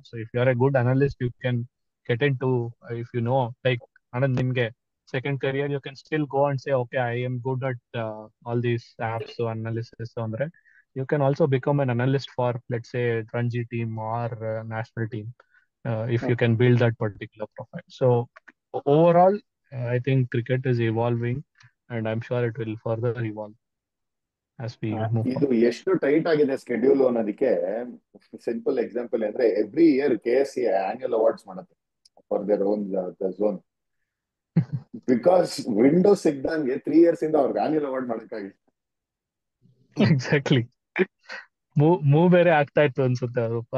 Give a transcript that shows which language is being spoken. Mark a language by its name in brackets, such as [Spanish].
[English] so if you are a good analyst you can get into, if you know like [Kannada] ನಿಮ್ಗೆ [English] Second career you can still go and say okay I am good at all these apps analysis ಅಂದ್ರೆ you can also become an analyst for, let's say, Ranji team or national team, if you can build that particular profile. So overall, I think cricket is evolving, and I'm sure it will further evolve as we move [Kannada] ಇದು ಎಷ್ಟು tight ಆಗಿದೆ schedule ಅನ್ನೋದಕ್ಕೆ simple example ಅಂದ್ರೆ every year KCA annual awards ಮಾಡುತ್ತೆ [English] For their own zone. [Kannada] Because Windows ಸಿಗ್ದಂಗೆ 3 years ಇಂದ ಅವ್ರಿಗೆ annual award ಮಾಡಕ್ಕಾಗಿತ್ತು. Exactly. Move ಬೇರೆ ಆಗ್ತಾ ಇತ್ತು ಅನ್ಸುತ್ತೆ ಅದು.